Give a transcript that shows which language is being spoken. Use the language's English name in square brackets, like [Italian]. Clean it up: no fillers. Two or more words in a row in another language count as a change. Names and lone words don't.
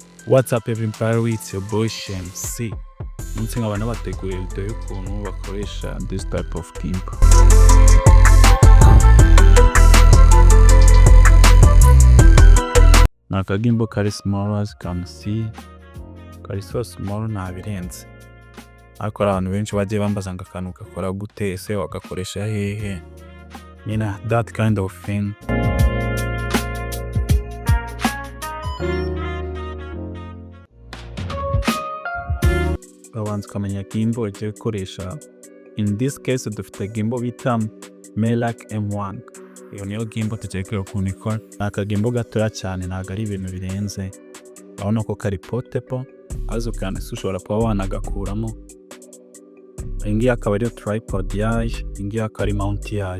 [English] What's up everybody, it's your boy MC. [Kinyarwanda] Umunsi nkaba nabateguriye video y'ukuntu bakoresha [English] this type of gimbal. [Kinyarwanda] Ni akagimbal kari [English] small as you can see, [Kinyarwanda] kari [English] so small [Kinyarwanda] nta birenze. Ariko abantu benshi bagiye bambaza ngo akantu gakora gute, ese wagakoresha hehe? [English] Nyina that kind of thing. [Kinyarwanda] Babanza ukamenya gimbal ugiye gukoresha. [English] In this case [Kinyarwanda] dufite gimbal bita Merak M1. Iyo niyo gimbal tugiye kureba ukuntu ikora. Ni akagimbal gatoya cyane, ntabwo ari ibintu birenze. Urabona ko kari portable, azo kandi ushobora kuba wanagakuramo. Iyi ngiyi akaba ariyo tripod yayo, iyi ngiyi akaba ari mount yayo.